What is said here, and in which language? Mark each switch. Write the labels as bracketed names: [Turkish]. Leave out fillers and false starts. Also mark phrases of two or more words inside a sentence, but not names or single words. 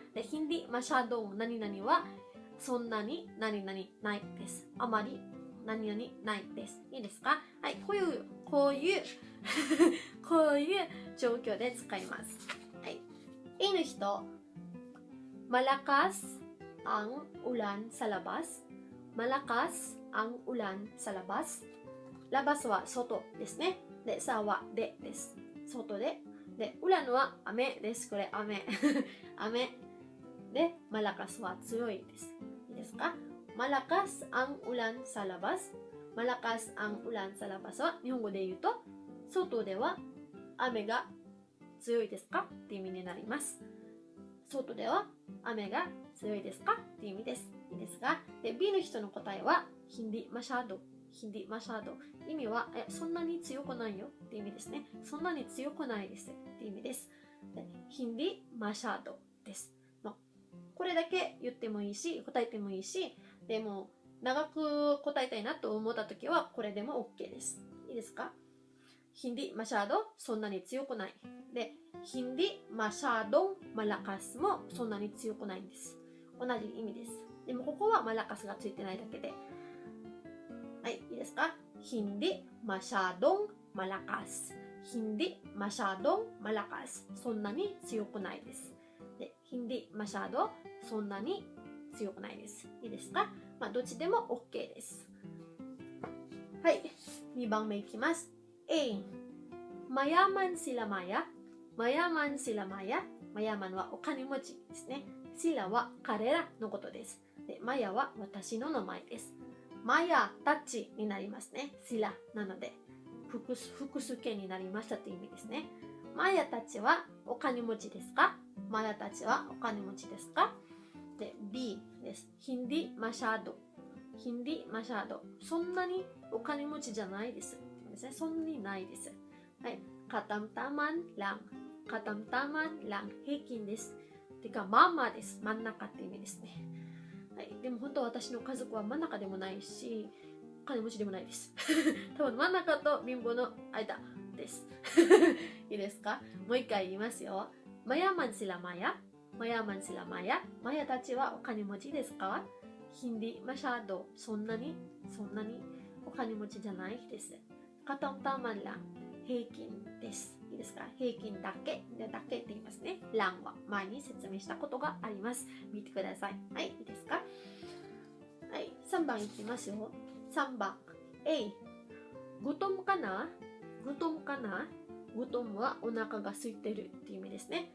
[Japanese] で、 [Filipino] hindi masyado [Japanese] 何々はそんなに何々ないです。あまり何々ないです。いいですか？はい。こういうこういう状況で使います。はい。いい人、 [Filipino] malakas ang ulan sa labas. malakas ang ulan sa labas. [Japanese] labas は外ですね。で、さはでです。外で。で、ウランは雨です。これ雨。雨。で、malakas は強いです。いいですか？ [Filipino] malakas ang ulan sa labas. malakas ang ulan sa labas [Japanese] は日本語で言うと、外では雨が強いですかって意味になります。外では雨が強いですかって意味です。いいですか？で、B の人の答えは [Filipino] hindi masyado. [Japanese] 意味はそんなに強くないよって意味ですね。そんなに強くないですって意味です。で、 [Filipino] hindi masyado [Japanese] です。これだけ言ってもいいし、答えてもいいし、でも長く答えたいなと思ったときはこれでも OK です。いいですか？ [Filipino] hindi masyado [Japanese] そんなに強くない。で、 [Filipino] hindi masyadong malakas [Japanese] もそんなに強くないんです。同じ意味です。でもここはmalakas がついてないだけで。はい、いいですか？ [Filipino] hindi masyadong malakas。hindi masyadong malakas。 [Japanese] そんなに強くないです。で、 [Filipino] hindi masyado [Japanese] そんなに強くないです。いいですか？まあ、どっちでも OK です。はい、2番目いきます。A. [Filipino] Mayaman sila Maya. Mayaman sila Maya. [Japanese] Mayaman はお金持ちですね。sila は彼らのことです。で、Maya は私の名前です。Maya たちになりますね。sila なので複数形になりましたという意味ですね。Maya たちはお金持ちですか？ Maya たちはお金持ちですか？で、B です。 [Filipino] hindi masyado。 hindi masyado。 [Japanese] そんなにお金持ちじゃないです。そんなにないです。はい。 [Filipino] katamtaman lang。 katamtaman lang。 [Japanese] 平均です。てか、まあまあです。真ん中って意味ですね。はい。でも本当私の家族は真ん中でもないし、お金持ちでもないです。多分真ん中と貧乏の間です。いいですか？もう一回言いますよ。 [Filipino] mayaman sila Maya。mayaman sila Maya。 [Japanese] Maya たちはお金持ちですか？ [Filipino] hindi masyado。 [Japanese] そんなにお金持ちじゃないです。 [Filipino] katamtaman lang。 [Japanese] 平均です。いいですか？平均だけって言いますね。欄は前に説明したことがあります。見てください。はい、いいですか？はい、3番いきますよ。3番 A。gutomかな？ gutomかな？ gutom はお腹が空いてるっていう意味ですね。